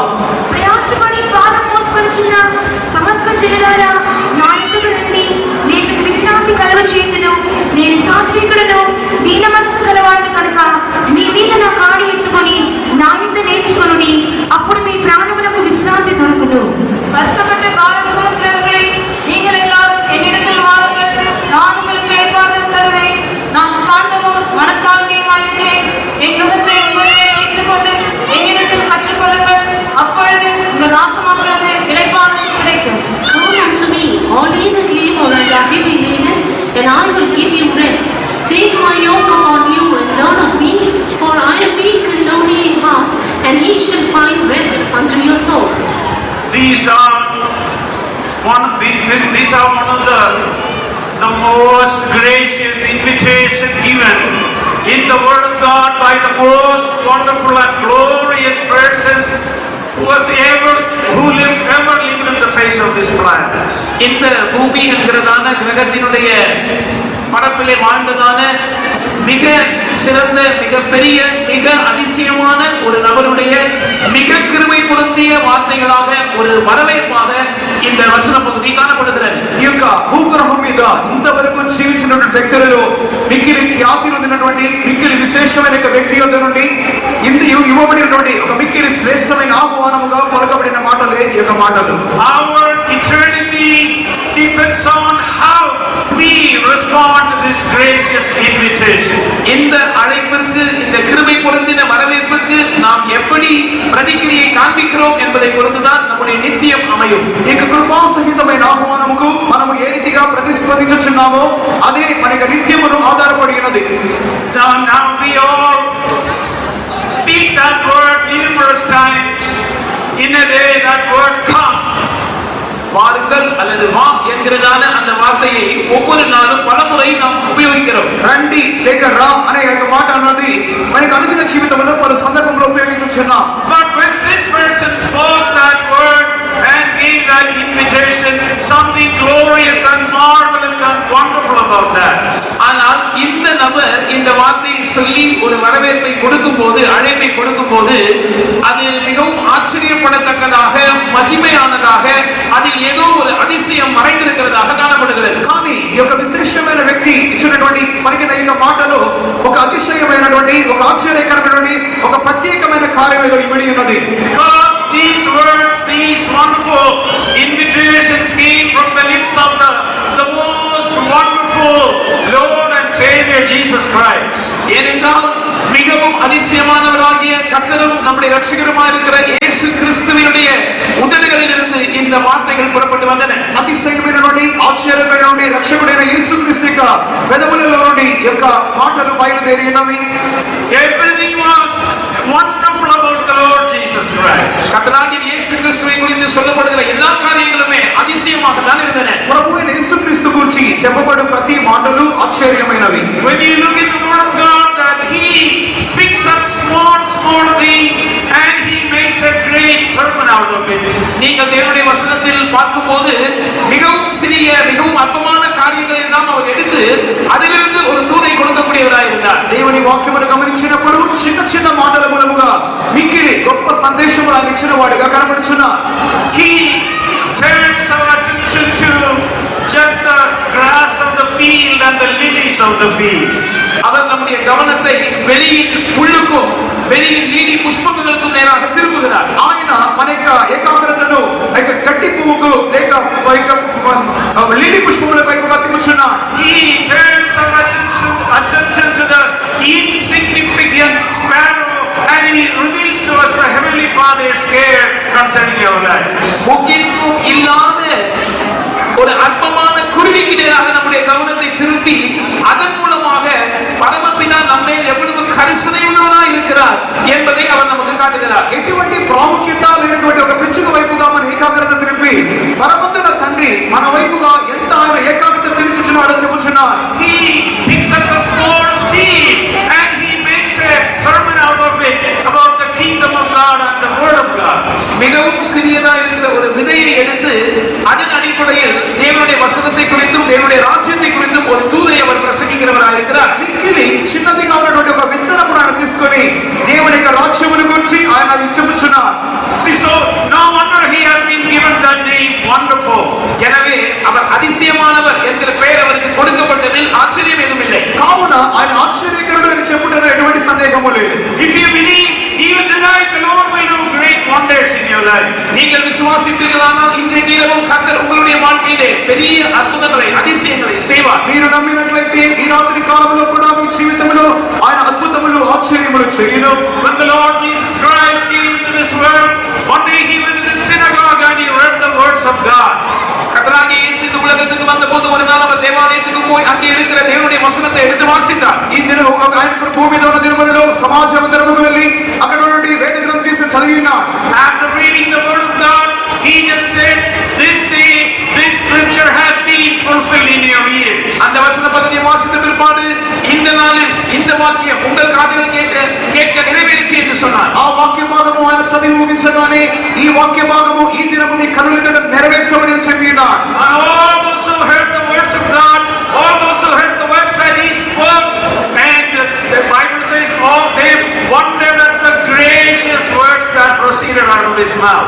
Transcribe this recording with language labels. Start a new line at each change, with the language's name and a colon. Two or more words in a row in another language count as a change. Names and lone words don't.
Telugu: ప్రయాసపడి భారం మోసుకొనుచున్న సమస్త జనులారా నా యొద్దకు రండి, నేను మీకు విశ్రాంతి కలుగచేయుదును. నేను సాత్వికుడను, దీన మనసు కలవాడను కనుక మీ మీద నా కాడి ఎత్తుకొని నా యొద్ద నేర్చుకొనుడి, అప్పుడు మీ ప్రాణములకు విశ్రాంతి దొరుకును.
Tamil: வருத்தப்பட்ட பாரம் சுமக்கிறவர்களே, நீங்கள் எல்லாரும் என்னிடத்தில் வாருங்கள், நான் உங்களுக்கு இளைப்பாறுதல் தருவேன். நான் சாந்தமும் மனத்தாழ்மையுமாயிருக்கிறேன். என் நுகத்தை உங்களிலே ஏற்றுக்கொண்டு என்னிடத்தில் கற்றுக்கொள்ளுங்கள், அப்பொழுது உங்கள் ஆத்துமாக்களது இளைப்பாறுதல் கிடைக்கும்.
English: Come unto me, all ye that labor and are heavy laden, and I will give you rest. Take my yoke upon you and learn of me, for I am meek and lowly in heart, and ye shall find rest unto your souls. These are one of the most gracious invitation given in the Word of God by the most wonderful and glorious person who ever lived on the face of this planet.
Tamil: இந்த பூமி என்கிறதான கிரகத்தினுடைய பரப்பிலே வாழ்ந்ததான மிக சிறந்த, மிக பெரிய, மிக அதிசயமான ஒரு நபருடைய மிக கிருபை பொருந்திய வார்த்தைகளாக ஒரு வரவேற்பாக இந்த வசன பகுதி காணப்படுகிறது.
Telugu: ఈ యొక్క భూగ్రహం మీద ఇంతవరకు జీవించినటువంటి వ్యక్తులలో మిక్కిలి ఖ్యాతి నొందినటువంటి మిక్కిలి విశేషమైన వ్యక్తి యొద్ద నుండి ఇవ్వబడినటువంటి ఒక మిక్కిలి శ్రేష్టమైన ఆహ్వానముగా పలకబడిన మాటలే ఈ యొక్క మాటలు.
English: Our eternity depends on how we respond to this gracious invitation.
Tamil: இந்த அழைப்பிற்கு, இந்த கிருபை பொருந்தின வரவேற்புக்கு நாம் எப்படி பிரதிக்கிரியை காண்பிக்கிறோம் என்பதை பொறுத்துதான் நம்முடைய நித்தியம் அமையும்.
Telugu: ఈ యొక్క కృపా సహితమైన ఆహ్వానముకు మనము ఏ రీతిగా ప్రతిస్పందించుచున్నామో అదే మన యొక్క నిత్యమును ఆధారపడి ఉన్నది.
English: Now we all speak that word numerous times in a day. That word come.
Tamil: வாருங்கள் அல்லது வா என்கிறதான அந்த வார்த்தையை ஒவ்வொரு நாளும் பலமுறை நாம் உபயோகிக்கிறோம்.
Telugu: రండి లేక రా అనే యొక్క మాట అన్నది మనకు అనుదిన జీవితంలో పలు సందర్భంలో ఉపయోగించుచున్నాం.
English: But when this person spoke that word and gave that invitation, something glorious and marvelous and wonderful about that.
Tamil: ஆனால் இந்த நபர் இந்த வார்த்தையை சொல்லி ஒரு வரவேற்பை கொடுக்கும் போது, அழைப்பை கொடுக்கும் போது, அது மிகவும் ஆச்சரியப்படத்தக்கதாக, மகிமையானதாக, அதில் ஏதோ ஒரு அதிசயம் மறைந்திருக்கிறதாக காணப்படுகிறது.
Telugu: కానీ ఈ యొక్క విశేషమైన వ్యక్తి ఇచ్చినటువంటి పలికిన ఈ మాటలో ఒక అతిశయమైనటువంటి, ఒక ఆశ్చర్యకరమైనటువంటి, ఒక ప్రత్యేకమైన కార్యం ఏదో ఇమిడి ఉన్నది.
English: Because these words, these wonderful invitations came from the lips of the most wonderful Lord and Savior Jesus Christ.
Tamil: ஏனென்றால் மிகவும் அதிசயமானவராகிய கர்த்தரும் நம்முடைய இரட்சகருமாய் இருக்கிற இயேசு கிறிஸ்துவினுடைய உதடுகளிலிருந்து இந்த வார்த்தைகள் புறப்பட்டு வந்தன.
Telugu: అతిశయమైనటువంటి, ఆశ్చర్యకరమైనటువంటి రక్షకుడైన యేసుక్రీస్తు యొక్క పెదవులలో నుండి ఈ యొక్క మాటలు బయలుదేరినవి.
English: Everything was wonderful about the Lord Jesus Christ.
Tamil: கர்த்தராகிய இயேசு கிறிஸ்துவை குறித்து சொல்லப்படுகிற எல்லா காரியங்களுமே அதிசயமாக தான் இருந்தன.
Telugu: ప్రభువైన యేసుక్రీస్తు గురించి చెప్పబడు ప్రతి మాటలు ఆశ్చర్యమైనవి.
English: When you look in the Word of God, that He picks up small small things and he makes a great sermon out of it.
Tamil: நீங்கள் தேவனுடைய வசனத்தில் பார்க்கும்போது மிகவும் சிறிய மிகவும் அற்பமான காரியங்களை எல்லாம் அவர் எடுத்து அதிலிருந்து ஒரு தூதை கொடுக்கக்கூடியவராய் இருந்தார்.
Telugu: దేవుని వాక్యమును గమనించినప్పుడు చిన్న చిన్న మాటల మూలముగా మిక్కిలి గొప్ప సందేశములు ఆయన ఇచ్చిన వాడిగా కనబడుచున్నాడు.
English: He turns our attention to just the grass of the field and the lilies of the field.
Tamil: அவர் நம்முடைய கவனத்தை வெளியின் புல்லுக்கும் வெளியின் நீடி புஷ்பங்களுக்கும் நேராக திருப்புகிறார்.
Telugu: ఆయన మన యొక్క ఏకాగ్రతను లేక గడ్డి పువ్వుకు లేక లిలీ పుష్పముల వైపుగా తిప్పుచున్నాడు.
English: He turns our attention to the insignificant sparrow and he reveals to us the heavenly Father's care concerning our lives.
Tamil: முக்கியத்துவம் இல்லாத ஒரு அற்பமான குருவிக்கு நேராக நம்முடைய கவனத்தை திருப்பி அதன் மூலமாக பரமபிதா நம்மை எவ்வளவு கரிசனை உள்ளவராய் இருக்கிறார் என்பதை அவர் நமக்கு காட்டுகிறார்.
Telugu: ఎటువంటి ప్రాముఖ్యత లేనటువంటి ఒక పిచ్చుక వైపుగా మన ఏకాగ్రత తిరిపి పరమంతుల తండ్రి మన వైపుగా ఎంత ఆయన ఏకాగ్రత చూపించుచున్నాడో చెప్పుచున్నాడు.
English: He picks up a small seed and he makes a sermon out of it about the kingdom of God and the word of God.
Tamil: மிகவும் சிறியதா இருக்கிற ஒரு விதையை எடுத்து அதன் அடிப்படையில் தேவனுடைய வசனத்தை குறித்தும் தேவனுடைய ராஜ்யத்தை குறித்தும் ஒரு தூதை அவர் பிரசங்கிக்கிறவராக இருக்கிறார்.
Telugu: మిక్కిలి చిన్నదిగా ఉన్నటువంటి ఒక విత్తనమును ఆయన తీసుకొని దేవుని యొక్క రాజ్యమును గురించి ఆయన చెప్పుచున్నాడు.
English: See, so no wonder he has been given the name Wonderful.
Tamil: எனவே அவர் அதிசயமானவர் என்கிற பெயர் அவருக்கு கொடுக்கப்பட்டதில் ஆச்சரியம் எதுவும் இல்லை.
Telugu: కావున ఆయన ఆశ్చర్యకరుడు అని చెప్పుటలో ఎటువంటి సందేహము లేదు.
English: If you believe, even tonight the Lord will do great wonders in your life.
Tamil: நீங்கள் விசுவாசிப்பீர்களானால் இன்றைக்கு இரவும் கர்த்தர் உங்களுடைய வாழ்க்கையிலே பெரிய அற்புதங்களை அதிசயங்களை செய்வார்.
Telugu: మీరు నమ్మినట్లయితే ఈ రాత్రి కాలంలో కూడా మీ జీవితంలో ఆయన అద్భుతములు ఆశ్చర్యములు చేయును.
English: When the Lord Jesus Christ came into this world, one day he went to the synagogue and he read the words of God.
Tamil: கர்த்தராகிய இயேசு இந்த உலகத்துக்கு வந்தபோது ஒரு நாள் அவர் தேவாலயத்துக்கு போய் அங்கே இருக்கிற தேவனுடைய வசனத்தை எடுத்து வாசித்தார்.
Telugu: ఈ దినం ఆయన భూమి మీద ఉన్న దినములలో సమాజ మందిరముకు వెళ్ళి అక్కడ నుండి వేద గ్రంథం తీసి చదివినాడు.
English: After reading the word of God, he just said, this day this scripture has been fulfilled in your ears.
Tamil: அந்த வசன பகுதியை வாசித்த பிற்பாடு இந்த நாளில் இந்த வாக்கியம் உங்கள் காதுகள் கேட்க நிறைவேறிச்சு என்று சொன்னார்.
Telugu: ఆ వాక్య భాగము ఆయన చదివి ముగించగానే ఈ వాక్య భాగము ఈ దినము మీ కనుల ఎదుట నెరవేర్చబడి అని చెప్పినాడు.
English: And all those who heard the words of God, all those who heard the words that he spoke, and the Bible says, all they wondered at the gracious words that proceeded out of his mouth.